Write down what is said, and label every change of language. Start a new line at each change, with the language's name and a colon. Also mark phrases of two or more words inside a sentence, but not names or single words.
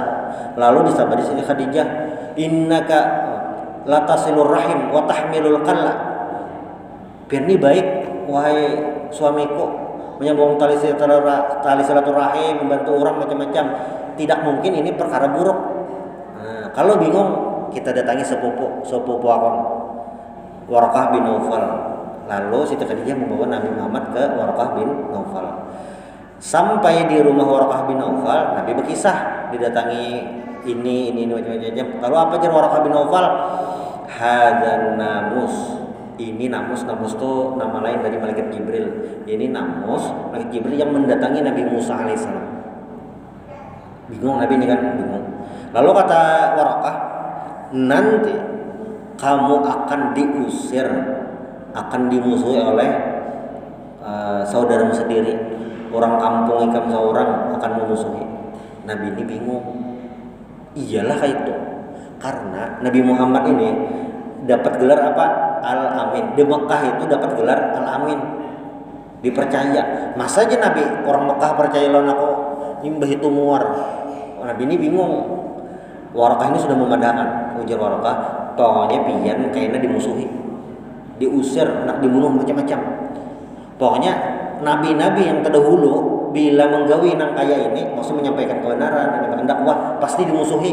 Indonesian: Lalu disabari Siti Khadijah,
Arabic: إنك لتصل الرحم وتحمل الكل.
Indonesian: Pirni baik wahai suamiku, menyambung tali silaturahim, membantu orang macam-macam. Tidak mungkin ini perkara buruk. Nah, kalau bingung kita datangi sepupu akon Warqah bin Naufal. Lalu Siti Khadijah membawa Nabi Muhammad ke Warqah bin Naufal. Sampai di rumah Warqah bin Naufal, Nabi berkisah didatangi ini macam-macam. Lalu apa jar Warqah bin Naufal?
Arabic: هذا الناموس.
Indonesian: Ini namus tuh nama lain dari malaikat Jibril. Ini namus malaikat Jibril yang mendatangi Nabi Musa alaihissalam. Bingung Nabi ini kan, bingung. Lalu kata Warqah, nanti kamu akan diusir, akan dimusuhi oleh saudaramu sendiri. Orang kampung ikam seorang akan memusuhi. Nabi ini bingung. Iyalah kayak itu. Karena Nabi Muhammad ini dapat gelar apa? Al-Amin. Di Mekah itu dapat gelar Al-Amin. Dipercaya. Masa aja Nabi orang Mekah percaya lawan aku imbah itu muar. Nabi ini bingung. Warqah ini sudah memadahkan. Ujar Warqah, pokoknya pian kayaknya dimusuhi, diusir, nak dibunuh macam-macam. Pokoknya nabi-nabi yang terdahulu bila menggawi nang kaya ini, maksud menyampaikan kebenaran, menyampaikan dakwah, pasti dimusuhi.